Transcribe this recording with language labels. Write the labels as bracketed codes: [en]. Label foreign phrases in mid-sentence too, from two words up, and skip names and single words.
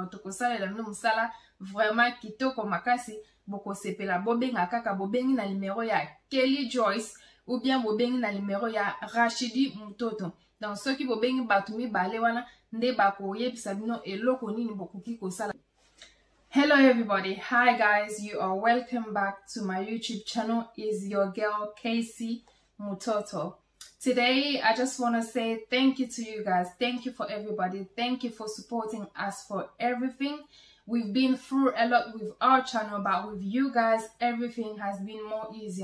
[ln] Tokosalela bino musala vraiment kitoko makasi, bokosepela. Bobenga kaka, bobengi na limero ya Kelly Joyce [fr] ou bien [ln] bobengi na limero ya Rachidi Mutoto. Donc soki bobengi batu mibale wana nde bakoyebisa bino eloko nini bokoki kosala. [en] Hello everybody, hi guys, you are welcome back to my YouTube channel. Is your girl Casey Mutoto. Today I just want to say thank you to you guys. Thank you for everybody. Thank you for supporting us for everything. We've been through a lot with our channel, but with you guys everything has been more easier.